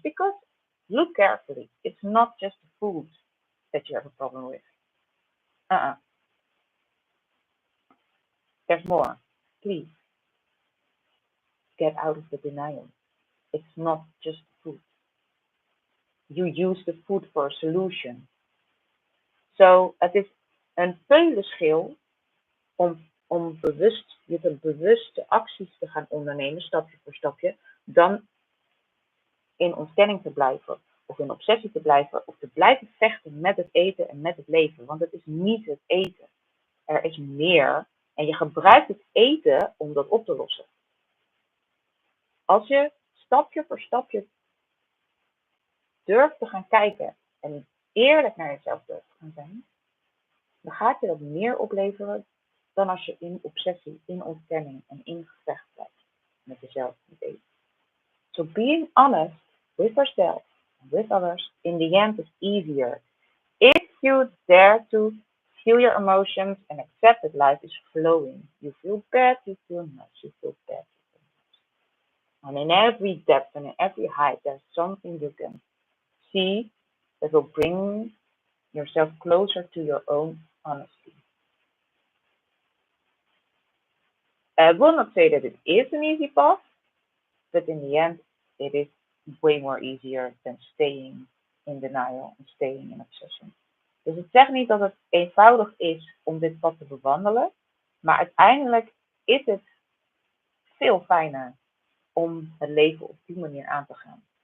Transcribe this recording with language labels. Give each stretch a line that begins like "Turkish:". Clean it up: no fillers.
English: Because look carefully, it's not just the food that you have a problem with. There's more. Please get out of the denial. It's not just food. You use the food for a solution.
Dutch: So het is een peulenschil om bewuste acties te gaan ondernemen, stapje voor stapje, dan in ontkenning te blijven, of in obsessie te blijven, of te blijven vechten met het eten en met het leven. Want het is niet het eten. Er is meer en je gebruikt het eten om dat op te lossen. Als je stapje voor stapje durft te gaan kijken en eerlijk naar jezelf durft te gaan zijn, dan gaat je dat meer opleveren dan als je in obsessie, in ontkenning en in gevecht blijft met jezelf met eten.
English: So being honest with yourself and with others in the end is easier if you dare to feel your emotions and accept that life is flowing. You feel bad, you feel nice, you feel bad, you feel nice. And in every depth and in every height, there's something you can see that will bring yourself closer to your own honesty. I will not say that it is an easy path, but in the end, it is way more easier than staying in denial and staying in obsession.
Dutch: Dus ik zeg niet dat het eenvoudig is om dit pad te bewandelen, maar uiteindelijk is het veel fijner om het leven op die manier aan te gaan.